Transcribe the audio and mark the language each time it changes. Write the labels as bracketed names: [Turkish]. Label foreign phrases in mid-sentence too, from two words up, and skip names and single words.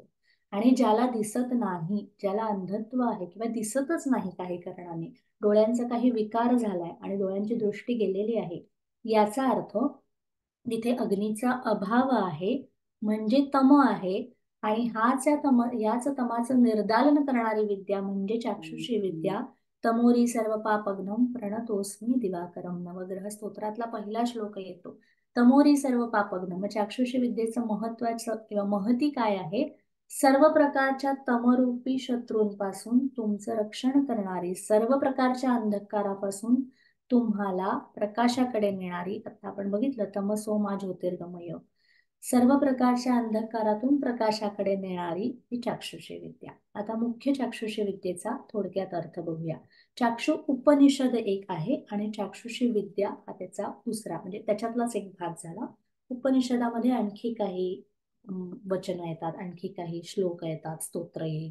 [Marathi] आणि ज्याला दिसत नाही, ज्याला अंधत्व आहे किंवा दिसतच नाही काही कारणाने, डोळ्यांचा काही विकार झालाय आणि डोळ्यांची दृष्टी गेलेली आहे, याचा अर्थ तिथे अग्नीचा अभाव आहे, म्हणजे तम आहे. आणि याच तमाचं निर्दालन करणारी विद्या म्हणजे चाक्षुषी विद्या. [Sanskrit] तमोरी सर्व पापग्नम प्रणतोस्मी दिवाकरम, [Marathi] नवग्रह स्तोत्रातला पहिला श्लोक येतो. [Sanskrit] तमोरी सर्व पापग्नम, [Marathi] चाक्षुषी विद्येचं महत्वाचं किंवा महती काय आहे, सर्व प्रकारच्या तमरूपी शत्रूंपासून तुमचं रक्षण करणारी, सर्व प्रकारच्या अंधकारापासून तुम्हाला प्रकाशाकडे नेणारी. आता आपण बघितलं [Sanskrit] तमसो मा ज्योतिर्गमय, [Marathi] सर्व प्रकारच्या अंधकारातून प्रकाशाकडे नेणारी ही चाक्षुषी विद्या. आता मुख्य चाक्षुषी विद्येचा थोडक्यात अर्थ बघूया. चाक्षु उपनिषद एक आहे आणि चाक्षुषी विद्या हा त्याचा दुसरा, म्हणजे त्याच्यातलाच एक भाग झाला. उपनिषदामध्ये आणखी काही वचन येतात, आणखी काही श्लोक येतात, स्तोत्र येईल.